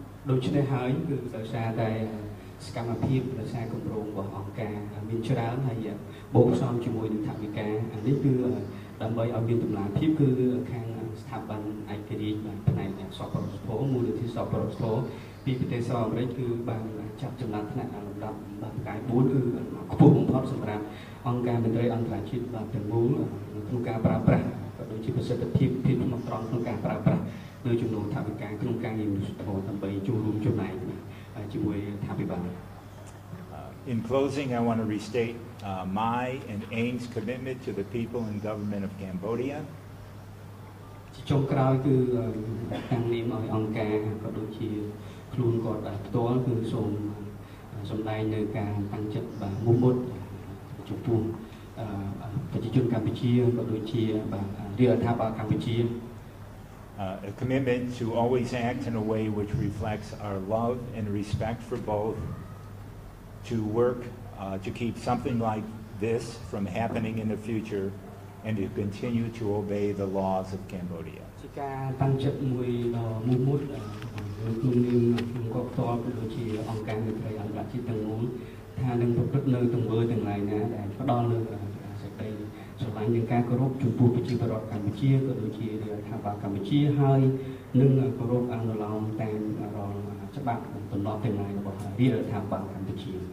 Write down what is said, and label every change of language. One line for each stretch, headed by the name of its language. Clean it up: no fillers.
Khmer: ដូច្នេះហើយគឺដោយសារតែសកម្មភាពដោយសារគម្រោងរបស់អង្គការមានច្រើនហើយបូកផ្សំជាមួយនឹងថវិកានេះគឺដើម្បីឲ្យមានតម្លាភាពគឺខាងស្ថាប័នឯករាជ្យបានផ្នែកសប្បុរសធម៌មូលនិធិសប្បុរសធម៌ពីប្រទេសសហរដ្ឋអាមេរិកគឺបានចាប់ចំណាត់ថ្នាក់លំដាប់បាទផ្កាយ4គឺខ្ពស់បំផុតសម្រាប់អង្គការមន្ត្រីអន្តរជាតិបាទទាំងមូល ក្នុងការប្រើប្រាស់ក៏ដូចជាប្រសិទ្ធភាពភាពស្មោះត្រង់ក្នុងការប្រើប្រាស់នៅចំនួនថវិកាក្នុងការងារមនុស្សធម៌ដើម្បីចូលរួមចំណែកជាមួយរដ្ឋាភិបាល
English: In closing, I want to restate my and AIM's commitment to the people and government of Cambodia.
Khmer: ចុងក្រោយគឺតាំងនាមឲ្យអង្គការក៏ដូចជាខ្លួនគាត់ផ្ទាល់គឺសូមសម្ដែងនៅការតាំងចិត្តបាទមុខមុតចំពោះប្រជាជនកម្ពុជាក៏ដូចជាបាទរាជរដ្ឋាភិបាលកម្ពុជា
English: a commitment to always act in a way which reflects our love and respect for both, to work to keep something like this from happening in the future, and to continue to obey the laws of Cambodia.
Khmer: ជាការតាំងចិត្តមួយដ៏មូលមុតក្នុងនាមខ្ញុំក៏ផ្ទាល់ក៏ដូចជាអង្គការមេត្រីអន្តរជាតិទាំងមូលថានឹងប្រព្រឹត្តនៅទង្វើទាំងឡាយណាដែលផ្ដល់នូវសេចក្តីស្រឡាញ់និងការគោរពចំពោះប្រជាពលរដ្ឋកម្ពុជាក៏ដូចជារដ្ឋាភិបាលកម្ពុជាហើយនឹងគោរពអនុលោមតាមរាល់ច្បាប់និងទម្លាប់ទាំងឡាយរបស់រាជរដ្ឋាភិបាលកម្ពុជា